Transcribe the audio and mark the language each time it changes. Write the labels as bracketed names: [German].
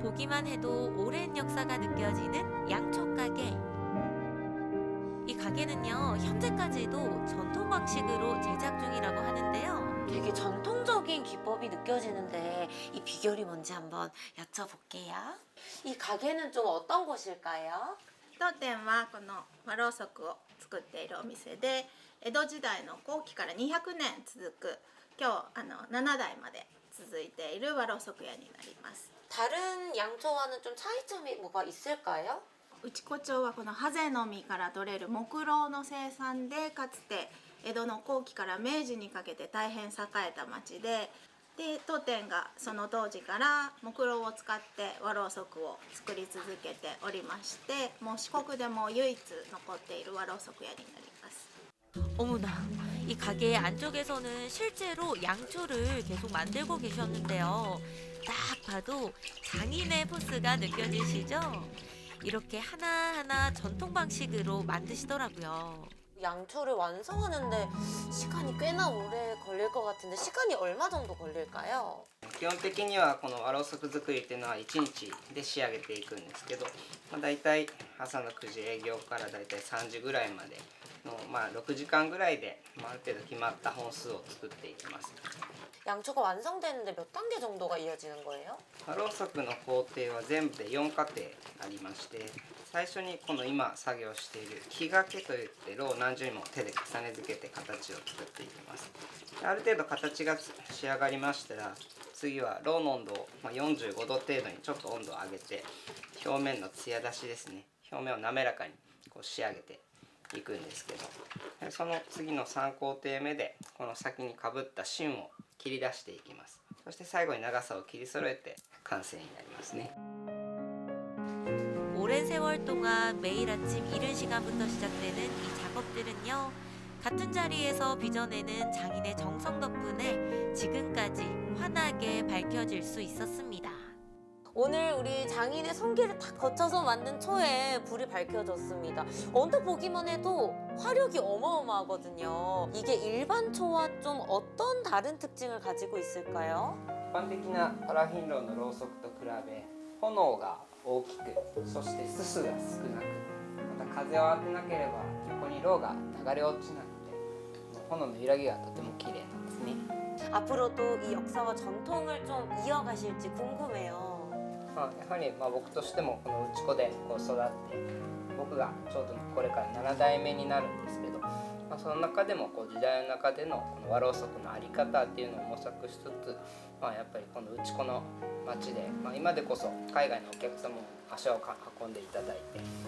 [Korean] 보기만 해도 오랜 역사가 느껴지는 양초 가게. 이 가게는요, 현재까지도 전통 방식으로 제작 중이라고 하는데요. 되게 전통적인 기법이 느껴지는데 이 비결이 뭔지 한번 여쭤볼게요. 이 가게는 좀 어떤 곳일까요? [Japanese] 当店はこの和ろうそくを作っているお店で、江戸時代の後期から200年続く今日7代まで続いている和ろうそく屋になります。 [Korean] 다른 양초와는 좀 차이점이 뭐가 있을까요? [Japanese] 内子町はこのハゼの実から取れる木蝋の生産で、かつて江戸の後期から明治にかけて大変栄えた町で、当店がその当時から木蝋を使って和ろうそくを作り続けておりまして、もう四国でも唯一残っている和ろうそく屋になります。 [Korean] 어머나, 이 가게 안쪽에서는 실제로 양초를 계속 만들고 계셨는데요. 딱 봐도 장인의 포스가 느껴지시죠? 이렇게 하나하나 전통 방식으로 만드시더라고요. 양초를 완성하는데 시간이 꽤나 오래 걸릴 것 같은데 시간이 얼마 정도 걸릴까요? [Japanese] 基本的にはこの和ろうそく作りっていうのは1日で仕上げていくんですけど、だいたい朝の9時営業からだいたい3時ぐらいまでの、6時間ぐらいで、ある程度決まった本数を作っていきます。 [Korean] 양초가 완성되는데 몇 단계 정도가 이어지는 거예요? [Japanese] 和ろうそくの工程は全部で4過程ありまして、最初にこの今作業している木掛けといってろうを何重にも手で重ね付けて形を作っていきます。ある程度形が仕上がりましたら、次はろうの温度を45度程度にちょっと温度を上げて、表面の艶出しですね、表面を滑らかにこう仕上げていくんですけど、その次の3工程目でこの先にかぶった芯を切り出していきます。そして最後に長さを切り揃えて完成になりますね。 [Korean] 오랜 세월 동안 매일 아침 이른 시간부터 시작되는 이 작업들은요, 같은 자리에서 빚어내는 장인의 정성 덕분에 지금까지 환하게 밝혀질 수 있었습니다. 오늘 우리 장인의 손길을 다 거쳐서 만든 초에 불이 밝혀졌습니다. 언뜻 보기만 해도 화력이 어마어마하거든요. 이게 일반 초와 좀 어떤 다른 특징을 가지고 있을까요? [Japanese] 一般的なパラフィン炉のろうそくと比べ炎が大きく、そしてすすが少なく、また風を当てなければ横にろうが流れ落ちなくて炎の揺らぎがとても綺麗なんですね。 [Korean] 앞으로도 이 역사와 전통을 좀 이어가실지 궁금해요. [Japanese] やはり僕としてもこの内子で育って僕がちょうどこれから7代目になるんですけど、その中でも時代の中でのこの和ろうそくの在り方っていうのを模索しつつ、やっぱりこの内子の町で、今でこそ海外のお客様も足を運んでいただいて